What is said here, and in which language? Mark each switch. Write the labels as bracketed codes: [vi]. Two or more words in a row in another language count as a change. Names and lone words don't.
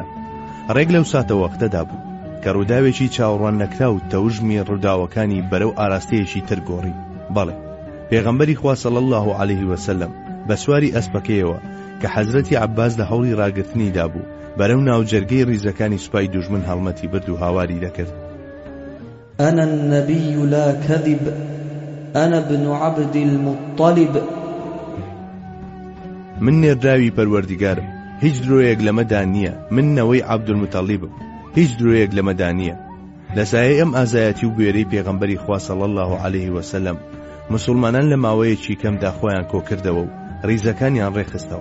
[ckb] ڕێک لەو ساتە وەختەدا بوو کە ڕووداوێکی چاوەڕوان نەکرا و تەوژمی ڕووداوەکانی بەرەو ئاراستەیەکی تر گۆڕی. بەڵێ پێغەمبەری خوا [ar] صلی الله علیه وسلم [ckb] بە سواری ئەسپەکەیەوە کە حەزرەتی عەباس لە هەوڵی ڕاگرتنیدا بوو بەرەو ناوجەرگەی ڕیزەکانی سوپای دوژمن هەڵمەتی برد و هاواری دەکرد. [ar] أنا النبي لا كذب أنا ابن عبد المطلب. [ckb] من نێردراوی پەروەردیگارم، هیچ درۆیەک لەمەدا نییە. من نەوەی عەبدولموتەڵیبم، هیچ درۆیەک لەمەدا نییە. لە سایەی ئەم ئازایەتی و بوێرەی پێغەمبەری خوا [ar] صلی الله علیه وسلم [ckb] مسلمانان لە ماوەیەکی کەمدا خۆیان کۆکردەوە و ڕیزەکانیان ڕێخستەوە.